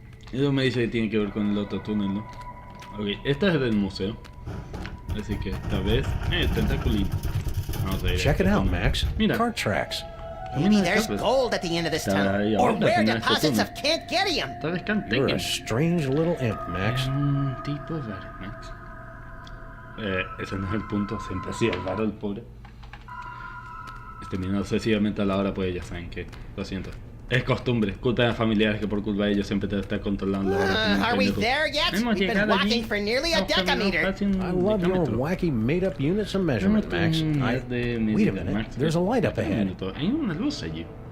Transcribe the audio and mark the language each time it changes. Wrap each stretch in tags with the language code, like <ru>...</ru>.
<es>Eso me dice que tiene que ver con el otro túnel, ¿no? Ok, esta es del museo. Así que esta vez... tentaculín. Vamos a ir.</es> <en>Check it out, Max.</en> <es>Mira.</es> <en>Cart tracks. Maybe there's gold at the end of this tunnel. Or rare deposits of Cantgerium. You're a strange little imp, Max.</en> <es>Un tipo raro, Max. Ese no es el punto, siempre ha sido raro el pobre. Terminando excesivamente a la hora, pues ya saben que, lo siento. Es costumbre, culpa de familiares que por culpa de ellos siempre te están controlando.</es> <en>Are we there yet? We've been walking for nearly a decameter. I love your wacky made-up units of measurement, Max. Wait a minute, there's a light up ahead.</en> <es>Hay una luz allí.</es>